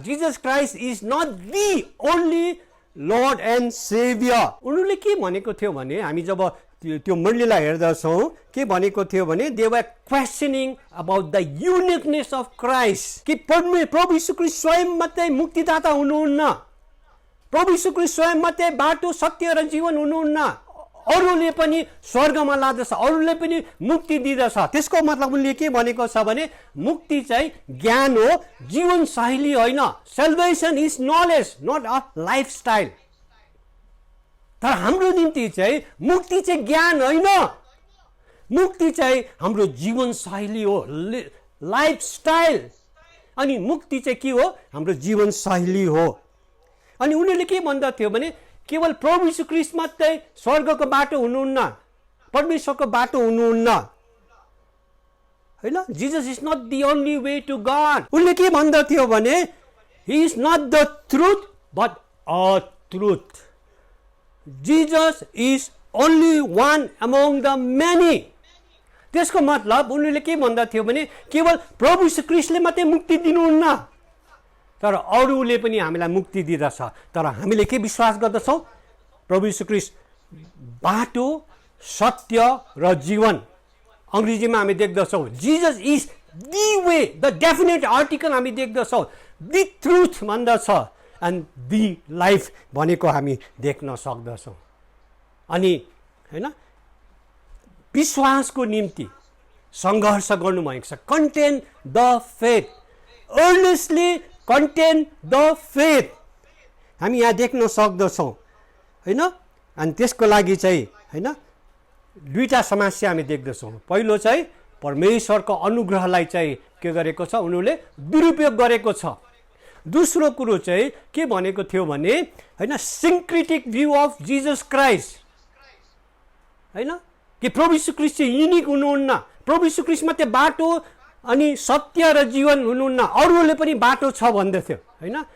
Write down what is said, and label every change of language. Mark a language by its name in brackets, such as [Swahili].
[English] Jesus Christ is not the only Lord and saviour. [Nepali] उनीहरूले के भनेको थियो भने हामी जब त्यो मण्डलीलाई हेर्दछौँ, के भनेको थियो भने [English] they were questioning about the uniqueness of Christ, [Nepali] कि प्रभु यीशु ख्रीष्ट स्वयं मात्रै मुक्तिदाता हुनुहुन्न, प्रभु यीशु ख्रीष्ट स्वयं मात्रै बाटो सत्य र जीवन हुनुहुन्न, अरूले पनि स्वर्गमा लाँदछ, अरूले पनि मुक्ति दिँदछ। त्यसको मतलब उनले के भनेको छ भने मुक्ति चाहिँ ज्ञान हो, जीवन शैली होइन। [English] Salvation is knowledge, not a lifestyle. [Nepali] तर हाम्रो निम्ति चाहिँ मुक्ति चाहिँ ज्ञान होइन, मुक्ति चाहिँ हाम्रो जीवन शैली हो, लाइफस्टाइल। अनि मुक्ति चाहिँ के हो? हाम्रो जीवन शैली हो। अनि उनीहरूले के भन्दथ्यो भने केवल प्रभु यीशु ख्रीष्ट मात्रै स्वर्गको बाटो हुनुहुन्न, परमेश्वरको बाटो हुनुहुन्न होइन। [English] Jesus is not the only way to God. [Nepali] उनले के भन्दथ्यो भने [English] He is not the truth but a truth. Jesus is only one among the many. [Nepali] त्यसको मतलब उनीहरूले के भन्दथ्यो भने केवल प्रभु यीशु ख्रीष्टले मात्रै मुक्ति दिनुहुन्न, तर अरूले पनि हामीलाई मुक्ति दिँदछ। तर हामीले के विश्वास गर्दछौँ? प्रभु यीशु ख्रीष्ट बाटो, सत्य र जीवन। अङ्ग्रेजीमा हामी देख्दछौँ [English] Jesus is the way, [Nepali] the definite article हामी देख्दछौँ। दि ट्रुथ भन्दछ एन्ड दि लाइफ भनेको हामी देख्न सक्दछौँ। अनि हैन, विश्वासको निम्ति सङ्घर्ष गर्नुभएको छ। [English] contend the faith, earnestly contend the faith [Nepali] हामी यहाँ देख्न सक्दछौँ हैन। अनि त्यसको लागि चाहिँ हैन दुईटा समस्या हामी देख्दछौँ। पहिलो चाहिँ परमेश्वरको अनुग्रहलाई चाहिँ के गरेको छ, उनीहरूले दुरुपयोग गरेको छ। दोस्रो कुरो चाहिँ के भनेको थियो भने हैन, [English] syncretic view of Jesus Christ [Nepali] हैन, कि प्रभु यीशु ख्रीष्ट चाहिँ युनिक हुनुहुन्न, प्रभु यीशु ख्रीष्ट मात्रै बाटो अनि सत्य र जीवन हुनुहुन्न, अरूले पनि बाटो छ भन्दैथ्यो हैन।